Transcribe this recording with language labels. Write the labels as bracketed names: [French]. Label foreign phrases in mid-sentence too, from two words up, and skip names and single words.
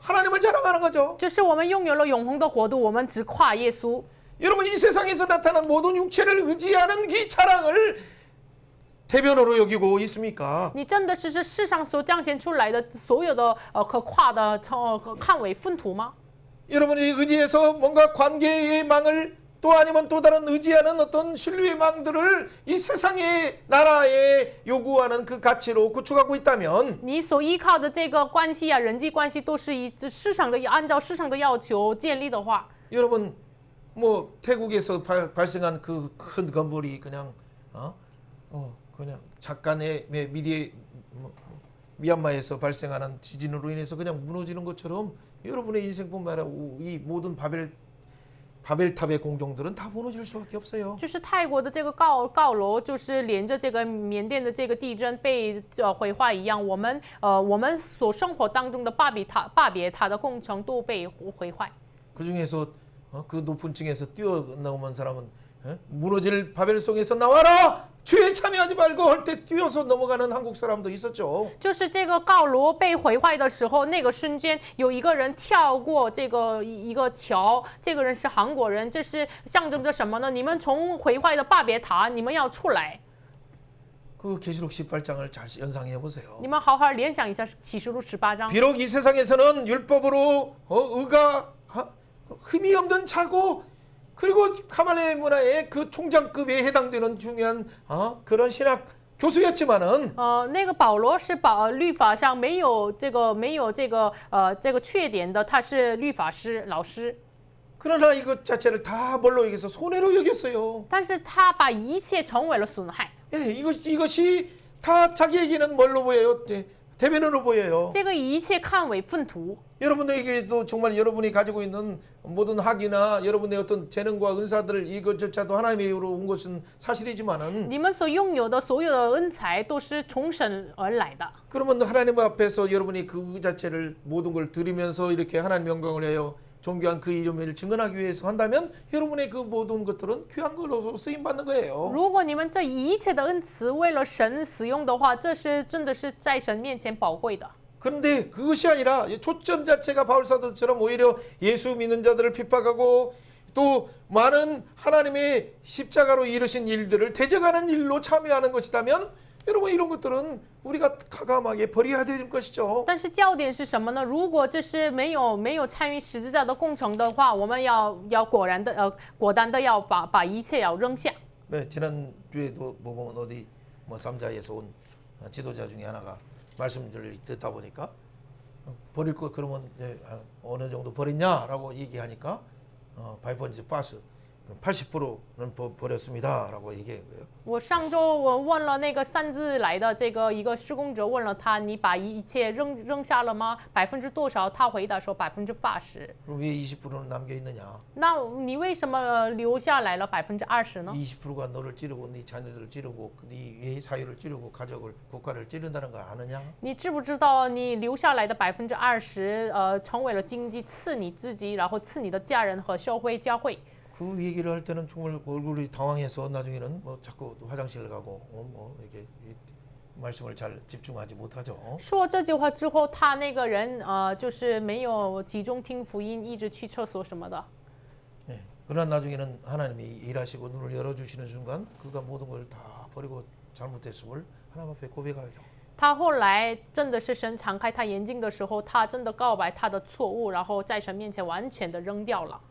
[Korean] 하나님을 자랑하는 거죠. [Chinese] 就是我们拥有了永恒的国度，我们只夸耶稣。 [Korean] 여러분 이 세상에서 나타난 모든 육체를 의지하는 이 자랑을 대변으로 여기고 있습니까? [Chinese] 你真的是这世上所彰显出来的所有的可夸的看为粪土吗？ [Korean] 여러분이 의지해서 뭔가 관계의 망을 또 아니면 또 다른 의지하는 어떤 신뢰의 망들을 이 세상의 나라에 요구하는 그 가치로 구축하고 있다면 [Chinese] 你所依靠的这个关系啊，人际关系都是以市场的按照市场的要求建立的话， [Korean] 여러분 뭐 태국에서 발생한 그 큰 건물이 그냥 그냥 잠깐의 미얀마에서 발생하는 지진으로 인해서 그냥 무너지는 것처럼 여러분의 인생뿐만 아니라 이 모든 바벨탑의 공동들은 다 무너질 수밖에 없어요. [Chinese] 就是泰国的这个高楼，就是连着这个缅甸的这个地震被毁坏一样，我们所生活当中的巴别塔的工程都被毁坏。 [Korean] 그 중에서 그 높은 층에서 뛰어넘은 사람은 무너질 바벨송에서 나와라! 죄에 참여하지 말고 할 때 뛰어서 넘어가는 한국 사람도 있었죠. [Chinese] 就是这个高楼被毁坏的时候，那个瞬间有一个人跳过这个一个桥，这个人是韩国人，这是象征着什么呢？你们从毁坏的巴别塔，你们要出来。 [Korean] 그 계시록 18장을 잘 연상해 보세요. [Chinese] 你们好好联想一下启示录18章。 [Korean] 비록 이 세상에서는 율법으로 의가 흠이 없는 자고 그리고 가말리엘 문화의 그 총장급에 해당되는 중요한 그런 신학 교수였지만은 [Chinese] 那个保罗是律法上没有这个缺点的，他是律法师老师。 [Korean] 그러나 이것 자체를 다 뭘로 여기서 손해로 여겼어요. [Chinese] 但是他把一切成为了损害。 [Korean] 예, 이것이 다 자기에게는 뭘로 보여요? 대변으로 보여요. [Chinese] 这个一切看为粪土。 [Korean] 여러분에게도 정말 여러분이 가지고 있는 모든 학이나 여러분의 어떤 재능과 은사들 이것조차도 하나님의 이유로 온 것은 사실이지만은 [Chinese] 你们所拥有的所有的恩才都是从神而来的。 [Korean] 그러면 하나님 앞에서 여러분이 그 자체를 모든 걸 드리면서 이렇게 하나님 영광을 해요. 존귀한 그 이름을 증언하기 위해서 한다면 여러분의 그 모든 것들은 귀한 걸로 쓰임 받는 거예요. [Chinese] 如果你们这一切的恩赐为了神使用的话，这是真的是在神面前宝贵的。 [Korean] 그런데 그것이 아니라 초점 자체가 바울사도처럼 오히려 예수 믿는 자들을 핍박하고 또 많은 하나님의 십자가로 이루신 일들을 대적하는 일로 참여하는 것이라면 여러분 이런 것들은 우리가 과감하게 버려야 될 것이죠. [Chinese] 但是焦点是什么呢？如果这是没有参与十字架的工程的话，我们要果断的要把一切要扔下。 [Korean] 네, 지난 주에도 보면 어디 뭐 삼자에서 온 지도자 중에 하나가 말씀을 듣다 보니까 버릴 거 그러면 어느 정도 버렸냐라고 얘기하니까 80%는 버렸습니다라고 얘기한 거예요. [Chinese] 我上周我问了那个擅自来的一个施工者，问了他，你把一切扔下了吗？多少？他回答说80%。 [Korean] 그럼 왜 20%는 남겨 있느냐? [Chinese] 那你为什么留下来了20%呢？ [Korean] 20%가 너를 찌르고 네 자녀들을 찌르고 네 사유를 찌르고 가족을 국가를 찌른다는 걸 아느냐? [Chinese] 你知不知道你留下来的20%，成为了经济刺你自己，然后刺你的家人和教会。 [Korean] 그 얘기를 할 때는 정말 얼굴이 당황해서 나중에는 뭐 자꾸 화장실 가고 뭐 이렇게 말씀을 잘 집중하지 못하죠. [Chinese] 说这句话之后，他那个人就是没有集中听福音，一直去厕所什么的。 [Korean] 예. 그러나 나중에는 하나님이 일하시고 눈을 열어주시는 순간 그가 모든 걸 다 버리고 잘못했음을 하나님 앞에 고백하죠. [Chinese] 他后来真的是神敞开他眼睛的时候，他真的告白他的错误，然后在神面前完全的扔掉了。